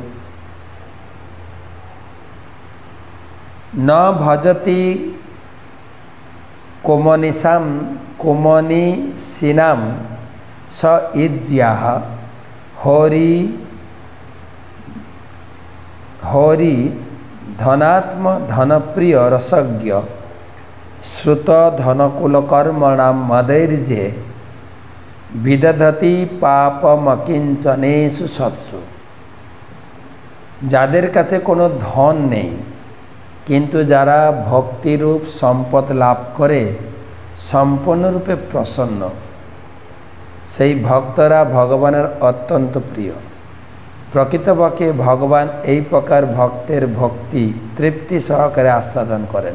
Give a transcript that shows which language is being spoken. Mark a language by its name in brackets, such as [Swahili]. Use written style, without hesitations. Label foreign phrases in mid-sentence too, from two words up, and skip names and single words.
[Sanskrit] न भजति कुमनिशां कुमनिशिनां स इज्याः हरि धनात्म धनप्रिय रसज्ञ श्रुत धनकुल कर्मणां मदैर्जे विदधति पापमकिंचनेषु सत्सु। [Bangla] যাদের কাছে কোনো ধন নেই কিন্তু যারা ভক্তিরূপ সম্পদ লাভ করে সম্পূর্ণরূপে প্রসন্ন, সেই ভক্তরা ভগবানের অত্যন্ত প্রিয়। প্রকৃতপক্ষে ভগবান এই প্রকার ভক্তের ভক্তি তৃপ্তি সহকারে আস্বাদন করেন।